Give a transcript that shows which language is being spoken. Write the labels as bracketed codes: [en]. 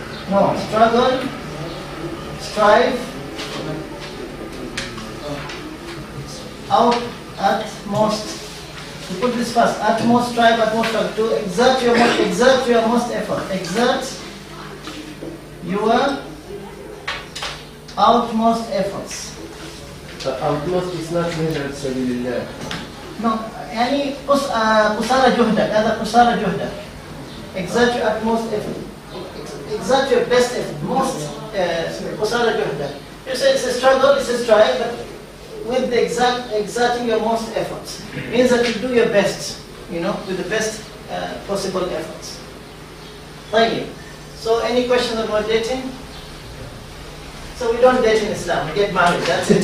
[en] No, struggle, strive, utmost. To put this first, utmost strive, utmost struggle. To exert your most effort. Exert your utmost efforts. Utmost is not measured sabilillah. [ar] No, يعني قصارى جهدك. هذا قصارى جهدك. [en] Exert your utmost effort. Exert your best effort. [ar] Most قصارى جهدك. [en] You say it's a struggle, it's a strive, but with the exerting your most efforts. Means that you do your best, you know, with the best possible efforts. [ar] طيب. [en] So any questions about dating? So we don't date in Islam, we get married, that's it.